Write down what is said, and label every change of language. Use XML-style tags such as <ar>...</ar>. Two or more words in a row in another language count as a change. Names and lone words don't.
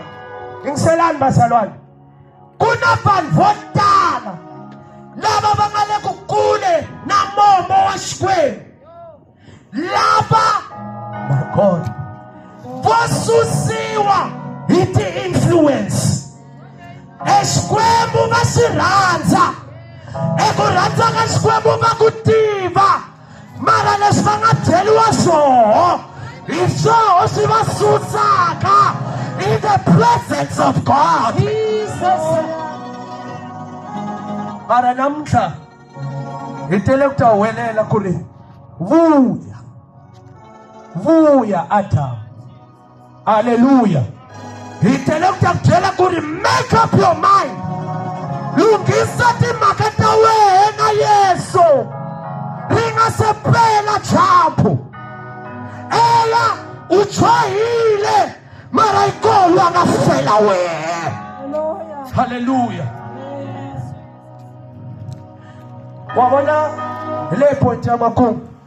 <ts>Yingiselani bazalwane, ku na vanhu vo tala lava va nga le ku kule na mombo wa Xikwembu, lava</ts> <en>my God</en> <ts>vo susiwa hi ti-influence. Xikwembu va xi rhandza. Eku rhandza ka Xikwembu va ku tiva. Mara leswi va nga byeriwa swoho hi swoho swi va susaka</ts> <en>in the presence of God.</en> <ts>Jesus. Mara namuntlha hi tele ku ta huwelela ku ri vuya Adam. Hallelujah. Hi tele ku ta byela ku ri</ts> <en>make up your mind.</en> <ts>Lungisa timhaka ta wena Yesu. Ri nga se pela champu. Ela u chohile mara ikolo a nga fela wena. Hallelujah. Hallelujah. Wabona le point ya makumu.</ts>